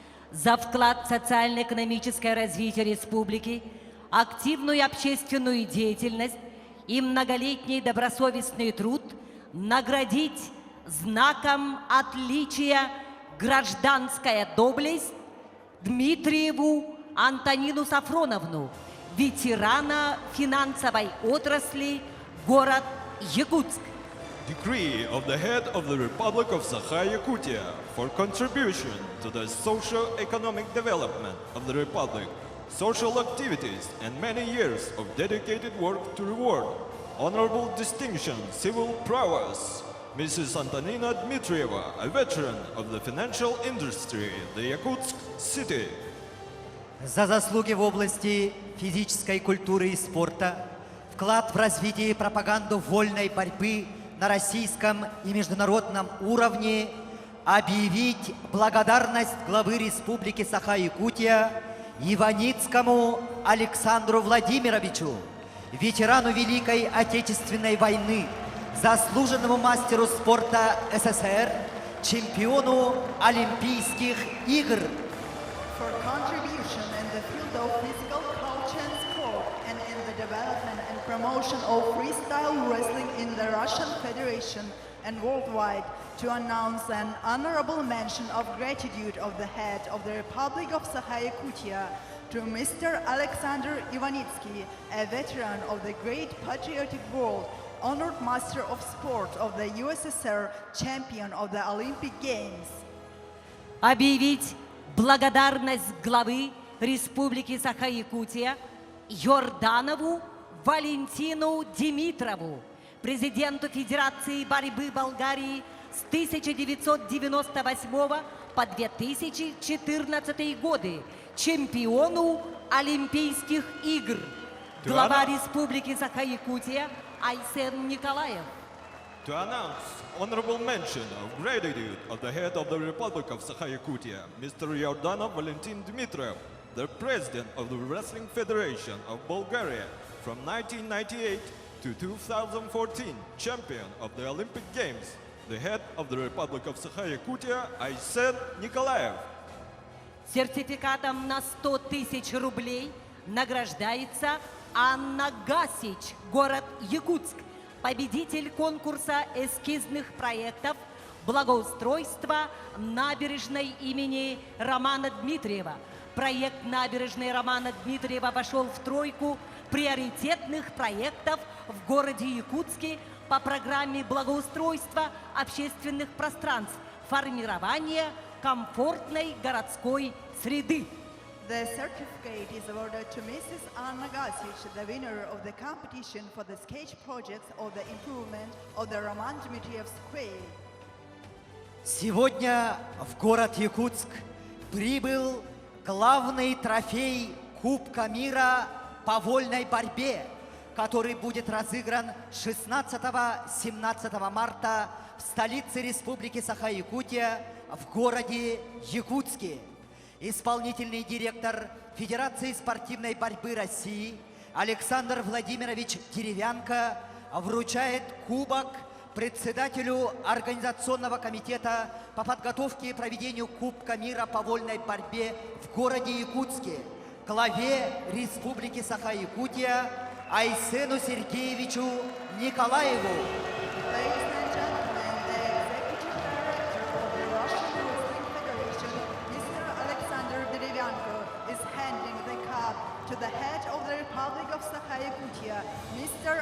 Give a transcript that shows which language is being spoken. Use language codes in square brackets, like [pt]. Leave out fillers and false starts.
[ru] За вклад в социально-экономическое развитие республики, активную общественную деятельность и многолетний добросовестный труд наградить знаком отличия «Гражданская доблесть» Дмитриеву Антонину Сафроновну, ветерана финансовой отрасли, город Якутск. [en] Decree of the head of the Republic of Sakha-Yakutia for contribution to the socio-economic development of the Republic, social activities, and many years of dedicated work to reward honorable distinction, civil prowess. Mrs. Antonina Dmitrieva, a veteran of the financial industry, the Yakutsk city. [ru] За заслуги в области физической культуры и спорта, вклад в развитие и пропаганду вольной борьбы на российском и международном уровне, объявить благодарность главы Республики Саха-Якутия Иваницкому Александру Владимировичу, ветерану Великой Отечественной войны, заслуженному мастеру спорта СССР, чемпиону Олимпийских игр. [en] For contribution in the field of physical culture and sport and in the development and promotion of freestyle wrestling in the Russian Federation and worldwide, to announce an honorable mention of gratitude of the head of the Republic of Sakha-Yakutia to Mr. Alexander Ivanitsky, a veteran of the great patriotic world, honored master of sport of the USSR, champion of the Olympic Games. [ru] Объявить благодарность главы Республики Саха-Якутия Йорданову Валентину Димитрову, президенту Федерации борьбы Болгарии с 1998 по 2014 годы, чемпиону Олимпийских игр, глава Республики Саха-Якутия Айсен Николаев. [en] To announce honorable mention of gratitude of the head of the Republic of Sakha-Yakutia, Mr. Yordanov Valentin Dmitriev, the president of the Wrestling Federation of Bulgaria from 1998 to 2014, champion of the Olympic Games, the head of the Republic of Sakha-Yakutia, Aysen Nikolaev. [ru] Сертификатом на 100 тысяч рублей награждается Анна Гасич, город Якутск, победитель конкурса эскизных проектов благоустройства набережной имени Романа Дмитриева. Проект набережной Романа Дмитриева вошел в тройку приоритетных проектов в городе Якутске по программе благоустройства общественных пространств, формирования комфортной городской среды. [en] The certificate is awarded to Mrs. Anna Gasic, the winner of the competition for the sketch projects of the improvement of the Roman Dmitriev Square. [ru] Сегодня в город Якутск прибыл главный трофей Кубка мира по вольной борьбе, который будет разыгран 16-17 марта в столице Республики Саха-Якутия в городе Якутске. Исполнительный директор Федерации спортивной борьбы России Александр Владимирович Деревянко вручает кубок председателю Организационного комитета по подготовке и проведению Кубка мира по вольной борьбе в городе Якутске, главе Республики Саха-Якутия Айсену Сергеевичу Николаеву. [en] Ladies and gentlemen, the Executive Director of the Russian Wrestling Federation, Mr. Alexander Derevyanko, is handing the cup to the head of the Republic of Sakha-Yakutia, Mr.